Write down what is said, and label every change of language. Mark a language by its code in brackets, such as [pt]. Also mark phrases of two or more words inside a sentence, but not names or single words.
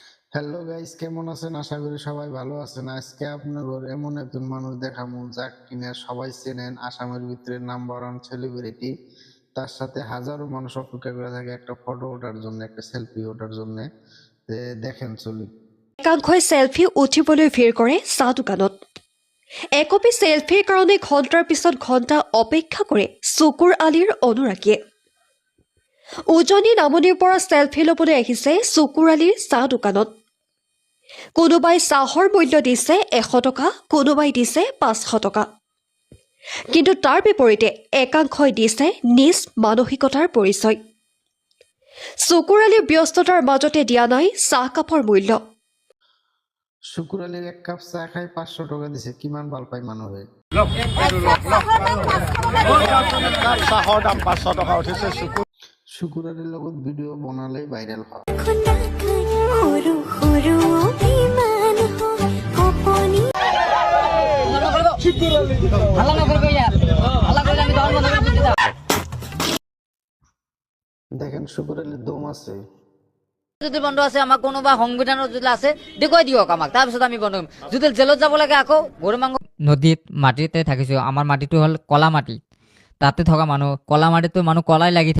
[bn] হ্যালো গাইস, কেমন আছেন? আশা করি সবাই ভালো আছেন। আজকে আপনাদের এমন একজন মানুষ দেখামু যাক কিনা সবাই চেনেন, আসামের ভিতরে [en] number one [bn] সেলিব্রিটি। তার সাথে হাজারো মানুষ অপেক্ষা করে থাকে একটা ফটো ওঠার জন্য, একটা সেলফি ওঠার জন্য। দেখেন চলি। [as] একাংশই সেলফি উঠিবলৈ ভিৰ কৰে চাহ দোকানত। একপি সেলফিৰ কাৰণে ঘণ্টাৰ পিছত ঘণ্টা অপেক্ষা কৰে চকুৰ আলিৰ অনুৰাগীয়ে। উজনি নামনিৰ পৰা সেলফি ল'বলৈ আহিছে চকুৰ আলিৰ চাহ দোকানত। কোনোবাই চাহৰ মূল্য দিছে 100 টকা, কোনোবাই দিছে 500 টকা। কিন্তু তাৰ বিপৰীতে একাংশই দিছে নিজ মানসিকতাৰ পৰিচয়। চকুৰ আলিৰ ব্যস্ততাৰ মাজতে দিয়া নাই চাহকাপৰ মূল্য। [bn] শুকুর আলীর এক কাপ চা খাই 500 টাকা দিছে। [as] কিমান ভাল পায় মানুহে। শুকুর আলীর লগত ভিডিও বনালেই ভাইরাল হয়। [bn] দেখেন শুকুর আলীর দম আছে। [as] যদি বন্ধ আছে আমাক কোনোবা সংবিধানত যদি আছে দেখুৱাই দিয়ক আমাক, তাৰপিছত আমি বন্ধ কৰিম। যদি জেলত যাব লাগে আকৌ গৰু মাংস নদীত মাটিতে থাকিছো। আমাৰ মাটিটো হ'ল কলা মাটি। তাতে থকা মানুহ কলা মাটিতো মানুহ কলাই লাগি